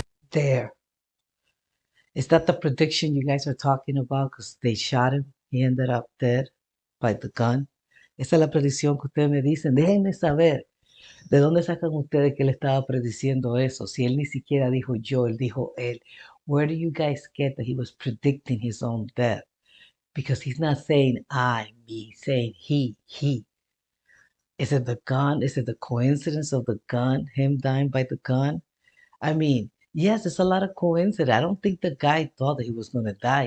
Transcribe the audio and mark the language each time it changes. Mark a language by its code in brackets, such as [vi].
[en] There. Is that the prediction you guys are talking about? Because they shot him. He ended up dead by the gun. [es] Esa es la predicción que ustedes me dicen. Déjenme saber. ¿De dónde sacan ustedes que él estaba prediciendo eso? Si él ni siquiera dijo yo, él dijo él. [en] Where do you guys get that he was predicting his own death? Because he's not saying I, me, he's saying he. Is it the gun? Is it the coincidence of the gun, him dying by the gun? I mean, yes, it's a lot of coincidence. I don't think the guy thought that he was going to die.